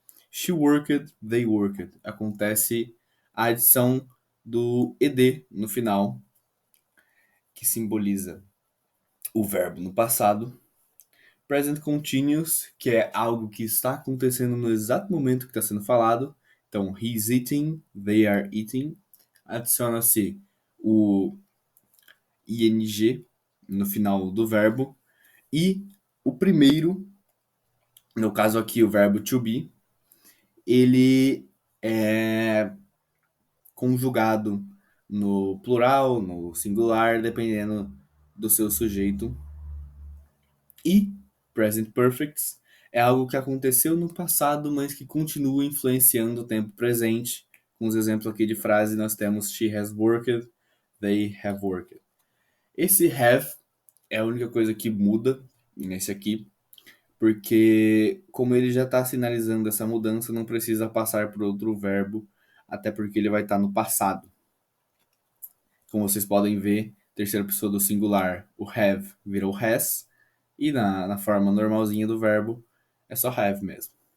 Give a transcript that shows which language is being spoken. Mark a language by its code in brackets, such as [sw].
[en] She worked, they worked. [pt] Acontece a adição do ed no final, que simboliza o verbo no passado. Present continuous, que é algo que está acontecendo no exato momento que está sendo falado. Então, [en] he's eating, they are eating. [pt] Adiciona-se o ing no final do verbo. E o primeiro, no caso aqui o verbo to be, ele é conjugado no plural, no singular, dependendo do seu sujeito. E present perfect é algo que aconteceu no passado, mas que continua influenciando o tempo presente. Com os exemplos aqui de frase, nós temos [en] she has worked, they have worked. [pt] Esse have é a única coisa que muda nesse aqui, porque como ele já está sinalizando essa mudança, não precisa passar por outro verbo, até porque ele vai estar no passado. Como vocês podem ver, terceira pessoa do singular, o have virou has, e na forma normalzinha do verbo é só have mesmo.